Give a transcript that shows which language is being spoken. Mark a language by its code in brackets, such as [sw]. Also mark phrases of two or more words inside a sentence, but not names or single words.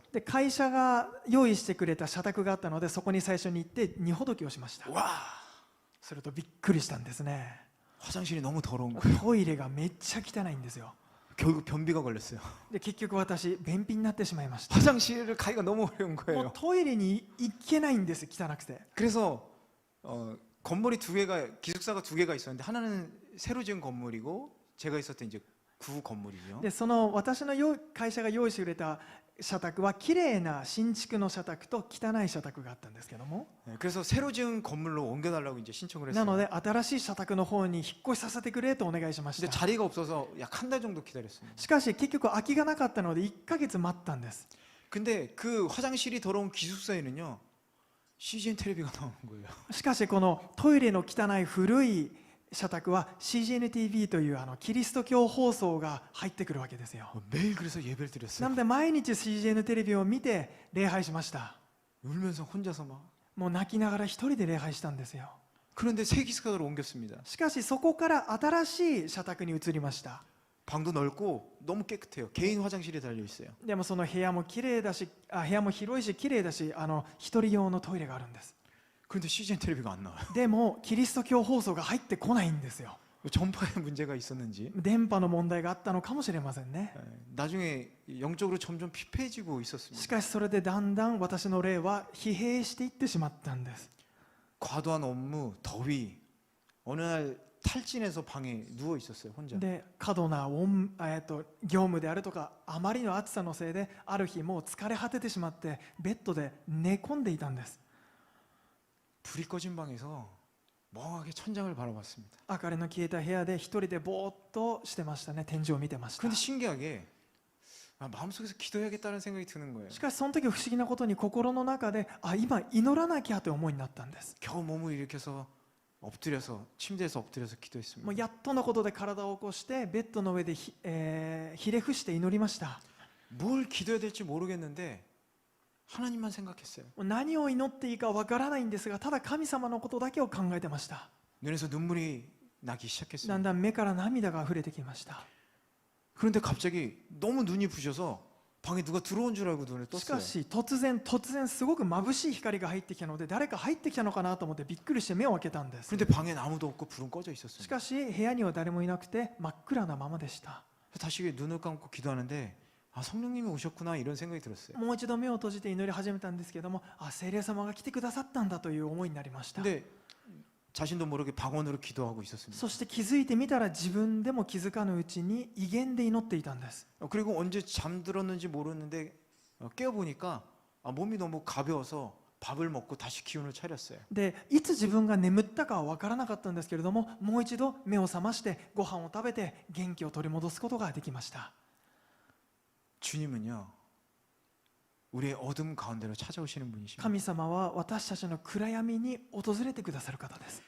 [ja] で会社が用意してくれた社宅があったのでそこに最初に行って荷ほどきをしました。 [ko] 와, [ja] するとびっくりしたんですね。 [ko] 화장실이 너무 더러운 거예요. [ja] トイレがめっちゃ汚いんですよ。 [ko] 결국 변비가 걸렸어요. [ja] で結局私便秘になってしまいました。 [ko] 화장실을 가기가 너무 어려운 [ja] もう [ko] 거예요. [ja] トイレに行けないんです、汚くて。 [ko] 그래서 건물이 두 개가 기숙사가 두 개가 있었는데 하나는 새로 지은 건물이고 제가 있었던 이제 구 건물이죠. [ja] でその私の会社が用意してくれた社宅は綺麗な新築の社宅と汚い社宅があったんですけども、 [ko] 그래서 새로 지은 건물로 옮겨달라고 이제 신청을 [ja] なの [ko] 했어요. [ja] で新しい社宅の方に引っ越しさせてくれとお願いしまし [ko] 근데 [ja] た。 [ko] 자리가 없어서 약 한 달 정도 기다렸습니다. [ja] しかし結局空きがなかったので1ヶ月待ったんです。 [ko] 근데 그 화장실이 더러운 기숙사에는요 CGN 텔레비가 나오는 거예요. [ja] しかしこのトイレの汚い古い社宅は CGN-TV というキリスト教放送が入ってくるわけですよ。 [ko] 매일 그래서 예배를 [ja] な [ko] 드렸어요. [ja] ので毎日 CGN テレビを見て礼拝しました。 [ko] 울면서 혼자서 막. [ja] もう泣きながら一人で礼拝したんですよ。 [ko] 그런데 새 기숙사로 옮겼습니다. [ja] しかしそこから新しい社宅に移りました。 [ko] 방도 넓고 너무 깨끗해요. 개인 화장실이 달려 있어요. [ja] でもその部屋も綺麗だし、部屋も広いし綺麗だし、一人用のトイレがあるんです。 [ko] 그런데 CGN 텔레비가 안 나와요. [ja] でもキリスト教放送が入ってこないんですよ。 [ko] 전파에 문제가 있었는지 [ja] 電波の問題があったのかもしれませんね。 [ko] 나중에 영적으로 점점 피폐해지고 [ja] し [ko] 있었습니다. [ja] かしそれでだんだん私の霊は疲弊していってしまったんです。 [ko] 과도한 업무, 더위. 어느 날 탈진해서 방에 누워 있었어요. 혼자. [ja] で過度な業務であるとかあまりの暑さのせいである日もう疲れ果ててしまってベッドで寝込んでいたんです。 [ko] 불이 꺼진 방에서 멍하게 천장을 바라봤습니다. [ja] 明かりの消えた部屋で一人でぼーっとしてましたね。天井を見てました。 [ko] 그런데 신기하게 마음속에서 기도해야겠다는 생각이 드는 거예요. [ja] しかしその時不思議なことに心の中で今祈らなきゃという思いになったんです。 [ko] 겨우 몸을 일으켜서 엎드려서 침대에서 엎드려서 [ja] もう [ko] 기도했습니다. [ja] やっとのことで体を起こしてベッドの上でひれ伏して祈りました。 [ko] 뭘 기도해야 될지 모르겠는데 하나님만 생각했어요. [ja] もう何を祈っていいかわからないんですがただ神様のことだけを考えてました。 [ko] 눈에서 눈물이 나기 [ja] だ [ko] 시작했어요. [ja] んだん目から涙が溢れてきました。 [ko] 그런데 갑자기 너무 눈이 부셔서 방에 누가 들어온 줄 알고 눈을 [ja] しか [ko] 떴어요. [ja] し突然すごく眩しい光が入ってきたので誰か入ってきたのかなと思ってびっくりして目を開けたんです。 [ko] 그런데 방에 아무도 없고 불은 꺼져 [ja] し [ko] 있었어요. [ja] かし部屋には誰もいなくて真っ暗なままでした。 [ko] 다시 눈을 감고 기도하는데 성령님이 오셨구나 이런 생각이 들었어요. [ja] もう一度目を閉じて祈り始めたんですけども聖霊様が来てくださったんだという思いになりました。 [ko] 근데 자신도 모르게 방언으로 기도하고 있었습니다. [ja] そして気づいてみたら自分でも気づかぬうちに威厳で祈っていたんです。 [ko] 그리고 언제 잠들었는지 모르는데 깨어보니까 몸이 너무 가벼워서 밥을 먹고 다시 기운을 차렸어요. [ja] でいつ自分が眠ったかは分からなかったんですけれどももう一度目を覚ましてご飯を食べて元気を取り戻すことができました。 [ko] 주님은요 우리의 어둠 가운데로 찾아오시는 분이십니다. [ja] 神様は私たちの暗闇に訪れてくださる方です。